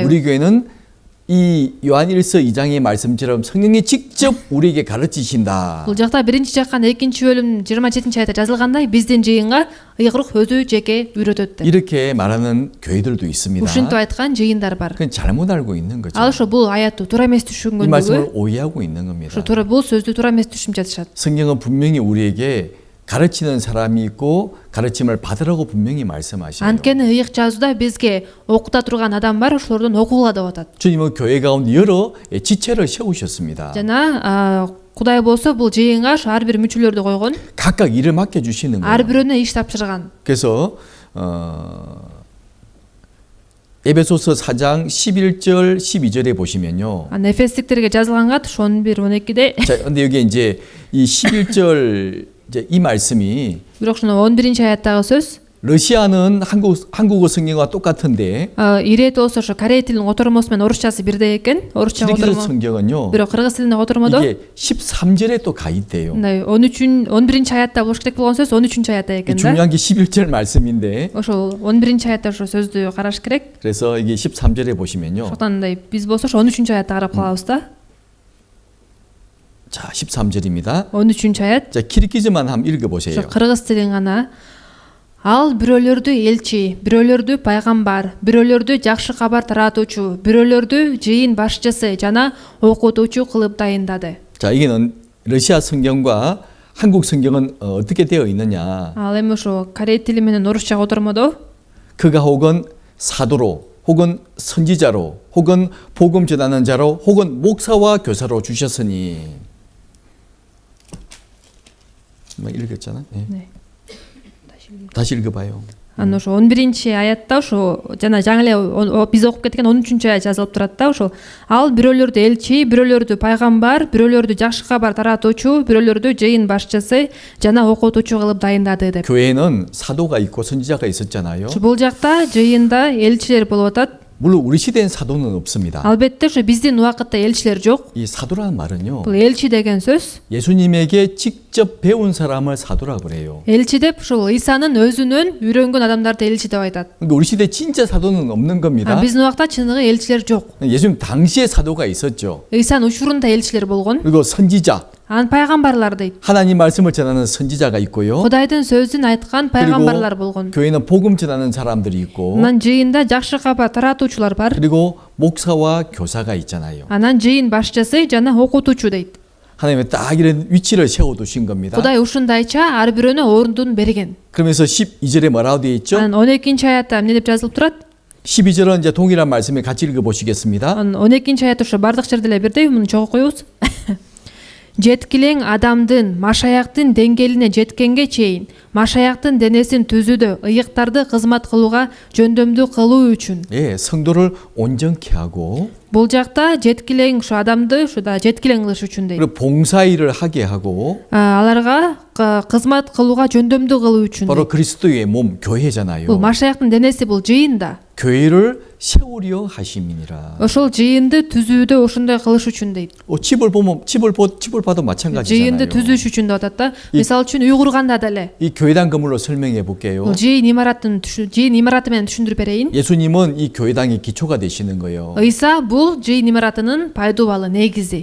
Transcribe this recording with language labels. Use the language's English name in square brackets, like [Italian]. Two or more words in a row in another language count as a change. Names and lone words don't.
[Korean] 우리 교회는 이 요한일서 2장의 말씀처럼 성령이 직접 우리에게 가르치신다. [Kyrgyz] Бул жакта 1-жаккан 2-бөлүм 27 аятта жазылгандай, биздин жыйынга ыйык рух өзү жеке үйрөтөт деп. [Korean] 이렇게 말하는 교회들도 있습니다. [Kyrgyz] Ушинтип айткан жыйындар бар. [Korean] 그건 잘못 알고 있는 거죠. [Kyrgyz] Ал ошо бул аятты туура эмес [Korean] 이 [Kyrgyz] түшүнгөндүгү, [Korean] 말씀을 오해하고 있는 겁니다. [Kyrgyz] ошо туура бул сөздү туура эмес түшүнүп жатышат. [Korean] 성령은 분명히 우리에게 가르치는 사람이 있고 가르침을 받으라고 분명히 말씀하셔요. [Kyrgyz] Анткени ыйык жазууда бизге окута турган адам бар, ошолордон окугула деп атат. [Korean] 주님은 교회 가운데 여러 지체를 세우셨습니다. [Kyrgyz] Жана Кудай болсо бул жыйынга ар бир мүчөлөрдү койгон, [Korean] 각각 일을 맡겨 주시는 [Kyrgyz] ар [Korean] 거예요. [Kyrgyz] бирөөнө иш тапшырган. [Korean] 그래서 에베소서 4장 11절 12절에 보시면요. [Kyrgyz] Эфестиктерге жазылганга 11-12де. [Korean] 자, 근데 여기 이제 이 11절 이제 이 말씀이 [Kyrgyz] Бирок ушуну 11-аяттагы сөз [Korean] 러시아는 한국어 성경과 똑같은데 [Kyrgyz] ирет болсо ошо корей тилинин котормосу менен орусчасы бирдей экен. Орусча киргиз котормо. [Korean] 성경은요. [Kyrgyz] Бирок кыргыз тилинде котормодо [Korean] 이게 13절에 또 가 있대요. [Kyrgyz] 11-аятта болуш керек болгон сөз 13-аятта экен да. [Korean] 중요한 게 11절 말씀인데 [Kyrgyz] Ошол 11-аятта ошо сөздү караш керек. [Korean] 그래서 이게 13절에 보시면요. [Kyrgyz] Ошондон биз болсо ошо 13-аятта карап калабыз да. [Korean] 자, 13절입니다. [Kyrgyz] 13-аят. [Korean] 자, 키르기즈만 한번 읽어 보세요. [Kyrgyz] Ошо кыргыз тилин гана. Ал бирөөлөрдү элчи, бирөөлөрдү пайгамбар, бирөөлөрдү жакшы кабар таратуучу, бирөөлөрдү жыйын башчысы жана окутуучу кылып дайындады. [Korean] 자, 이게는 러시아 성경과 한국 성경은 어떻게 되어 있느냐? [Kyrgyz] Ал эми ошо корей тили менен орусча котормодо [Korean] 그가 혹은 사도로, 혹은 선지자로, 혹은 복음 전하는 자로, 혹은 목사와 교사로 주셨으니. 뭐 읽었잖아. 네. 네. 다시 읽어봐요. [Kyrgyz] ошо 11-аятта ошо жана жаңы эле биз окуп кеткен 13-аят жазылып турат да. Ошо ал бирөөлөрдү элчи, бирөөлөрдү пайгамбар, бирөөлөрдү жакшы кабар таратуучу, бирөөлөрдү жыйын башчысы жана окутуучу кылып дайындады деп. [Korean] 교회는 사도가 있고 선지자가 있었잖아요. [Kyrgyz] Бул жакта жыйында элчилер болуп атат. [Korean] 물론 우리 시대엔 사도는 없습니다. [Kyrgyz] Албетте ошо биздин убакытта элчилер жок. [Korean] 이 사도라는 말은요. [Kyrgyz] Бул элчи деген сөз. [Korean] 예수님에게 직접 배운 사람을 사도라고 그래요. [Kyrgyz] Элчи деп ушул Исанын өзүнөн үйрөнгөн адамдарды элчи деп айтат. [Korean] 그러니까 우리 시대 진짜 사도는 없는 겁니다. [Kyrgyz] Биздин убакта чыныгы элчилер жок. [Korean] 예수님 당시에 사도가 있었죠. [Kyrgyz] Исанын учурунда элчилер болгон. [Korean] 그리고 선지자, [Kyrgyz] Анын пайгамбарлар дейт. [Korean] 하나님 말씀을 전하는 선지자가 있고요. [Kyrgyz] Кудайдын сөзүн айткан пайгамбарлар болгон. [Korean] 교회는 복음 전하는 사람들이 있고, [Kyrgyz] Анан жыйында жакшы кабар таратуучулар бар. [Korean] 그리고 목사와 교사가 있잖아요. [Kyrgyz] Анан жыйын башчысы жана окутуучу дейт. [Korean] 하나님은 딱 이런 위치를 세워두신 겁니다. [Kyrgyz] Кудай ушундайча ар бирөөнө орундун берген. [Korean] 그러면서 12절에 뭐라고 되어 있죠? [Kyrgyz] Анан 12-аятта эмне деп жазылып турат? [Korean] 12절은 이제 동일한 말씀을 같이 읽어보시겠습니다. [Kyrgyz] Анан 12-аят ошо бардык жерде эле бирдей, муну чогуу коебуз. Жеткилең адамдын машаяктын деңгээлине жеткенге чейин машаяктын денесин түзүүдө ыйыктарды кызмат кылууга жөндөмдүү кылуу үчүн. [Korean] 예, 성도를 온전케 하고, [Kyrgyz] Бул жакта жеткилең ушу адамды ушуда жеткилең кылыш үчүн дейт. [Korean] 그리고 봉사일을 하게 하고, [Kyrgyz] Аларга кызмат кылууга жөндөмдүү кылуу үчүн. [Korean] 바로 그리스도의 몸 교회잖아요. [Kyrgyz] Бул машаяктын денеси, бул жыйын да. [Korean] 교회를 세우려 하심이니라. [Kyrgyz] ошол жыйынды түзүүдө ошондой кылыш үчүн deyт. [Korean] 집을 보면 집을 봐도 마찬가지잖아요. [Kyrgyz] жыйынды түзүш үчүн деп атат да. мисалы үчүн үй курганда деле [Korean] 이 교회당 건물로 설명해 볼게요. [Kyrgyz] бул жыйын имараты менен түшүндүрүп берейин. [Korean] 예수님은 이 교회당의 기초가 되시는 거예요. [Kyrgyz] ыйса бул жыйын имаратынын пайдубалы негизи.